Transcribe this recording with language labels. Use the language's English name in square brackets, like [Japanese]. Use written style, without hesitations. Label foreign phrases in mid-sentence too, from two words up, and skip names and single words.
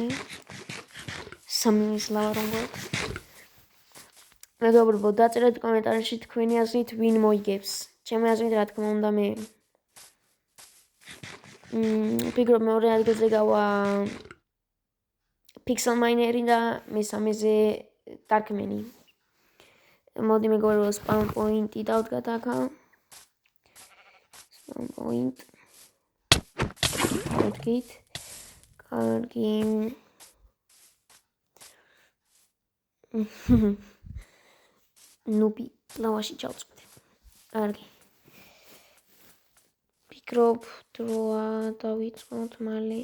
[Georgian] სამივეს ლავა რომ გვაქვს. მეგობრებო, დაწერეთ კომენტარებში თქვენი აზრით ვინ მოიგებს. ჩემი აზრით რა თქმა უნდა მე. ვფიქრობ მეორე ადგილზე გავა Pixel Miner-ი და მესამეზე Darkman-ი. მოდი მეგობრებო, [English] spawn point- [Georgian] ი დავდგათ აქა. [English] Spawn point. [Georgian] დავდგით. კარგი. ნუბი ლავაში ჩავწვდე. კარგი. ფიქრობ დროა დავიწყოთ მალე.